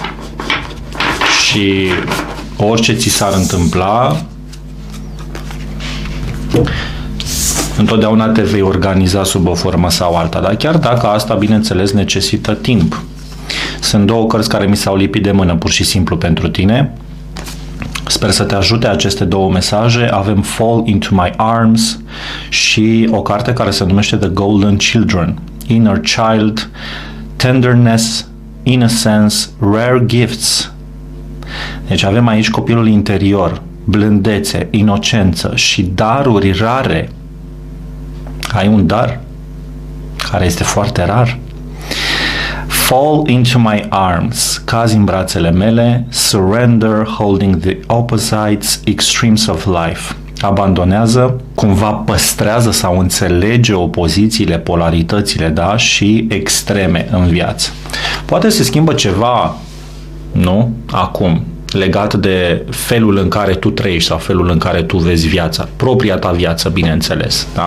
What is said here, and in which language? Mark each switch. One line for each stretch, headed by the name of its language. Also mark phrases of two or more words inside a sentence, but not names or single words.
Romanian: Și orice ți s-ar întâmpla, întotdeauna te vei organiza sub o formă sau alta, dar chiar dacă asta, bineînțeles, necesită timp. Sunt două cărți care mi s-au lipit de mână, pur și simplu, pentru tine. Sper să te ajute aceste două mesaje. Avem Fall into My Arms și o carte care se numește The Golden Children, Inner Child, Tenderness, Innocence, Rare Gifts. Deci avem aici copilul interior, blândețe, inocență și daruri rare. Ai un dar care este foarte rar.
English: Fall into my arms,
Romanian: cazi în brațele mele,
English: surrender, holding the opposites, extremes of life.
Romanian: Abandonează, cumva păstrează sau înțelege opozițiile, polaritățile, da, și extreme în viață. Poate se schimbă ceva, nu? Acum, legat de felul în care tu trăiești sau felul în care tu vezi viața, propria ta viață, bineînțeles, da?